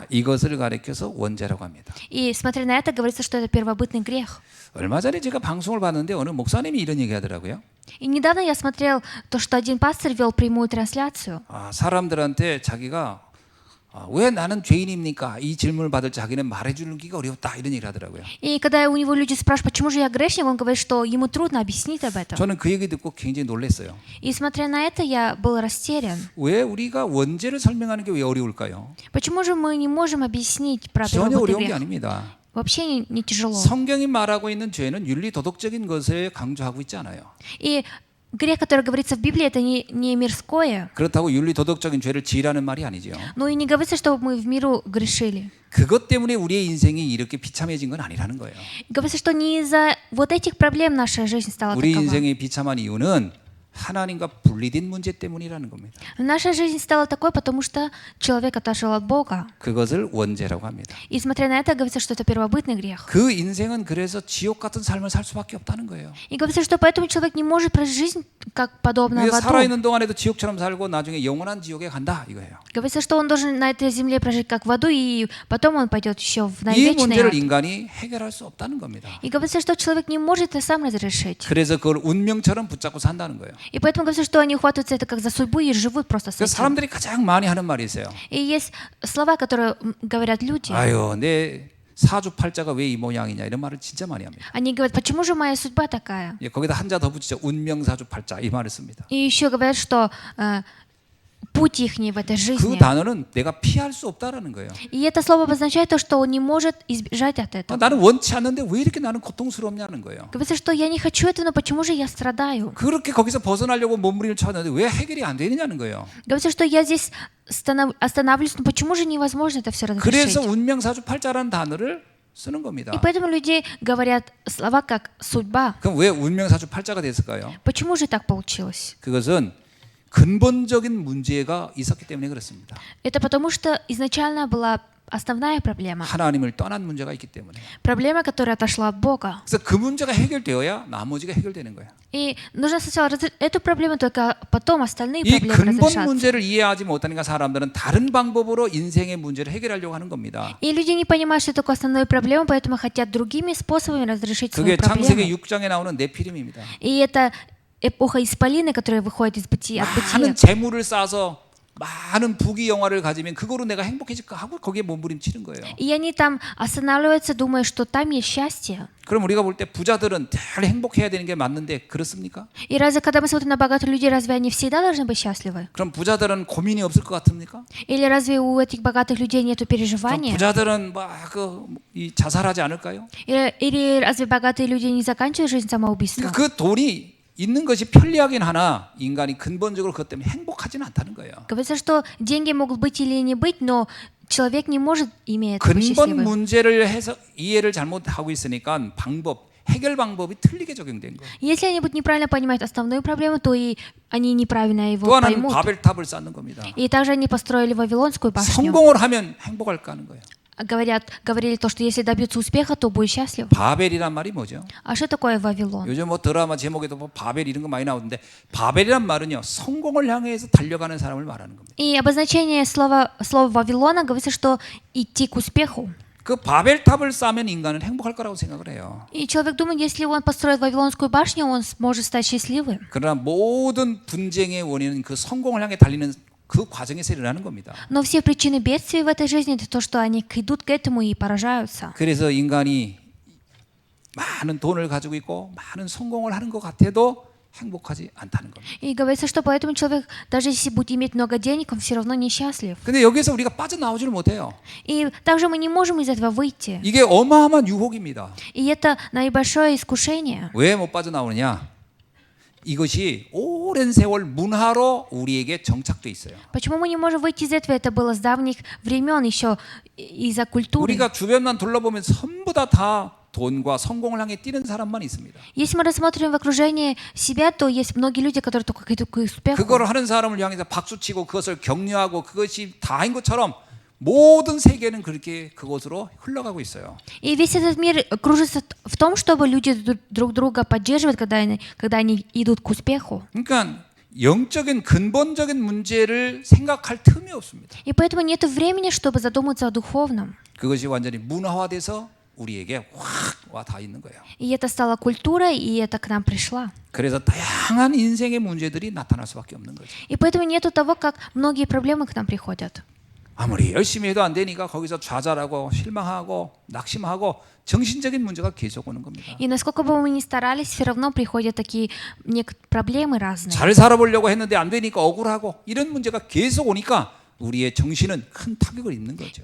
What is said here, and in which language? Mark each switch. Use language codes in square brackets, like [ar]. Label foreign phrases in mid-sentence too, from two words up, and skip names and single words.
[ko] 이것을 가리켜서 원죄라고 합니다. [ru] И смотря на это, говорится, что это первобытный грех. [ko] 얼마 전에 제가 방송을 봤는데 어느 목사님이 이런 얘기 하더라고요. [ru] И недавно я смотрел то, что один пастор вел прямую трансляцию. [ko] 사람들한테 자기가 왜 나는 죄인입니까? 이 질문을 받을 자기는 말해주기가 어렵다 이런 얘기를 하더라고요. [ru] И когда у него люди спрашивают, почему же я грешник, он говорит, что ему трудно объяснить об этом. [ko] 저는 그 얘기 듣고 굉장히 놀랐어요. [ru] И смотря на это, я был растерян. [ko] 왜 우리가 원죄를 설명하는 게 왜 어려울까요? [ru] Почему же мы не можем объяснить про [ko] 전혀 [ru] первобытный [ko] 어려운 게 [ru] грех? [ko] 아닙니다. [ru] Вообще не тяжело. [ko] 성경이 말하고 있는 죄는 윤리 도덕적인 것에 강조하고 있지 않아요. [ru] И грех, который говорится в Библии, это не мирское. [ko] 그렇다고 윤리 도덕적인 죄를 지으라는 말이 아니죠. [ru] Но и не говорится, чтобы мы в миру грешили. [ko] 그것 때문에 우리의 인생이 이렇게 비참해진 건 아니라는 거예요. [ru] Говорится, что не из-за вот этих проблем наша жизнь стала [ko] 우리 [ru] такова. [ko] 인생이 비참한 이유는 하나님과 분리된 문제 때문이라는 겁니다. [ru] Наша жизнь стала такой, потому что человек отошел от Бога. [ko] 그것을 원죄라고 합니다. [ru] И смотря на это, говорится, что это первобытный грех. [ko] 그 인생은 그래서 지옥 같은 삶을 살 수밖에 없다는 거예요. [ru] И говорится, что поэтому человек не может прожить жизнь как подобно в аду. [ko] 살아있는 동안에도 지옥처럼 살고 나중에 영원한 지옥에 간다 이거예요. [ru] Говорится, что он должен на этой земле прожить как в аду, и потом он пойдет еще в [ko] 이 [ru] вечный [ko] 문제를 [ru] ад. [ko] 인간이 해결할 수 없다는 겁니다. [ru] И говорится, что человек не может это сам разрешить. [ko] 그래서 그걸 운명처럼 붙잡고 산다는 거예요. [ru] И поэтому говорится, что они ухватываются это как за судьбу и живут просто с [ko] 그래서 [ru] этим. [ko] 사람들이 가장 많이 하는 말이 있어요. [ru] И есть слова, которые говорят люди. [ko] 아유, 내 사주팔자가 왜 이 모양이냐 이런 말을 진짜 많이 합니다. [ru] Они говорят, почему же моя судьба такая? [ko] 거기다 한자 더 붙이죠. 운명사주팔자 이 말을 씁니다. [ru] И еще говорят, что путь их в этой [ko] 그 [ru] жизни. [ko] 단어는 내가 피할 수 없다라는 거예요. [ru] И это слово обозначает то, что он не может избежать от этого. [ko] 나는 원치 않는데 왜 이렇게 나는 고통스럽냐는 거예요. [ru] Говорится, что я не хочу этого, но почему же я страдаю? [ko] 그렇게 거기서 벗어나려고 몸부림을 쳤는데 왜 해결이 안 되느냐는 거예요. [ru] Говорится, что я здесь останавливаюсь, но почему же невозможно это все [ko] 그래서 [ru] разрешить? [ko] 운명사주팔자라는 단어를 쓰는 겁니다. [ru] И поэтому люди говорят слова как судьба. [ko] 그럼 왜 운명사주팔자가 됐을까요? [ru] Почему же так получилось? [ko] 그것은 근본적인 문제가 있었기 때문에 그렇습니다. [ru] Это потому что изначально была основная проблема. [ko] 하나님을 떠난 문제가 있기 때문에. [ru] Проблема, которая отошла от Бога. [ko] 그래서 그 문제가 해결되어야 나머지가 해결되는 거예요. [ru] И нужно сначала эту проблему, только потом остальные [ko] 이 [ru] проблемы [ko] 근본 [ru] разрешатся. [ko] 문제를 이해하지 못하니까 사람들은 다른 방법으로 인생의 문제를 해결하려고 하는 겁니다. [ru] И люди не понимают, что такое основную проблему, поэтому хотят другими способами разрешить свою [ko] 그게 창세기 [ru] проблему. [ko] 6장에 나오는 네피림입니다. [ru] И это эпоха исполины, которая выходит из бытия, от [ko] 많은 [ru] бытия. [ko] 재물을 쌓아서 많은 부귀영화를 가지면 그거로 내가 행복해질까 하고 거기에 몸부림치는 거예요. [ru] И они там останавливаются, думая, что там есть счастье. [ko] 그럼 우리가 볼 때 부자들은 늘 행복해야 되는 게 맞는데 그렇습니까? [ru] И разве, когда мы смотрим на богатых людей, разве они всегда должны быть счастливы? [ko] 그럼 부자들은 고민이 없을 것 같습니까? [ru] Или разве у этих богатых людей нету [ko] 그럼 [ru] переживания? [ko] 부자들은 이 자살하지 않을까요? [ru] Или разве богатые люди не заканчивают жизнь самоубийством? [ko] 그러니까 그 돈이 있는 것이 편리하긴 하나 인간이 근본적으로 그것 때문에 행복하지는 않다는 거예요. [ru] Говорится, что деньги могут быть или не быть, но человек не может, имея это, быть [ko] 근본 [ru] счастливым. [ko] 문제를 해서 이해를 잘못하고 있으니까 해결 방법이 틀리게 적용된 거예요. [ru] Если они будут неправильно понимать основную проблему, то и они неправильно его [ko] 또 하나는 [ru] поймут. [ko] 바벨탑을 쌓는 겁니다. [ru] И также они построили Вавилонскую башню. [ko] 성공을 하면 행복할까 하는 거예요. [ru] Говорили то, что если добьются успеха, то будет счастлив. [ko] 바벨이란 말이 뭐죠? [ru] А что такое Вавилон? [ko] 요즘 뭐 드라마 제목에도 뭐 바벨 이런 거 많이 나오는데 바벨이란 말은요 성공을 향해서 달려가는 사람을 말하는 겁니다. [ru] И обозначение слова Вавилона говорится, что идти к успеху. [ko] 그 바벨탑을 쌓으면 인간은 행복할 거라고 생각을 해요. [ru] И человек думает, если он построит Вавилонскую башню, он сможет стать счастливым. [ko] 그러나 모든 분쟁의 원인은 그 성공을 향해 달리는 그 과정에서 일어나는 겁니다. [ru] Но все причины бедствий в этой жизни это то, что они идут к этому и поражаются. [ko] 그래서 인간이 많은 돈을 가지고 있고 많은 성공을 하는 것 같아도 행복하지 않다는 겁니다. [ru] И говорится, что поэтому человек, даже если будет иметь много денег, он все равно несчастлив. [ko] 근데 여기서 우리가 빠져나오지를 못해요. [ru] И также мы не можем из этого выйти. [ko] 이게 어마어마한 유혹입니다. [ru] И это наибольшое искушение. [ko] 왜 못 빠져나오느냐? 이것이 오랜 세월 문화로 우리에게 정착돼 있어요. [ru] Почему мы не можем выйти из этого? Это было с давних времен, еще из-за культуры. [ko] 우리가 주변만 둘러보면 전부 다 돈과 성공을 향해 뛰는 사람만 있습니다. [ru] Если мы рассмотрим в окружении себя, то есть многие люди, которые только идут к успеху. [ko] 그걸 하는 사람을 향해서 박수치고 그것을 격려하고 그것이 다인 것처럼 모든 세계는 그렇게 그것으로 흘러가고 있어요. [ru] И весь этот мир кружится в том, чтобы люди друг друга поддерживают, когда они идут к успеху. [ko] 그러니까 영적인 근본적인 문제를 생각할 틈이 없습니다. [ru] И поэтому нет времени, чтобы задуматься о духовном. [ko] 그것이 완전히 문화화돼서 우리에게 확 와 다 있는 거예요. [ru] И это стало культурой, и это к нам пришло. [ko] 그래서 다양한 인생의 문제들이 나타날 수밖에 없는 거죠. [ru] И поэтому нету того, как многие проблемы к нам приходят. [ko] 아무리 열심히 해도 안 되니까 거기서 좌절하고 실망하고 낙심하고 정신적인 문제가 계속 오는 겁니다. [ru] И насколько бы мы ни старались, все равно приходят такие проблемы разные. [ko] 잘 살아보려고 했는데 안 되니까 억울하고 이런 문제가 계속 오니까 우리의 정신은 큰 타격을 입는 거죠.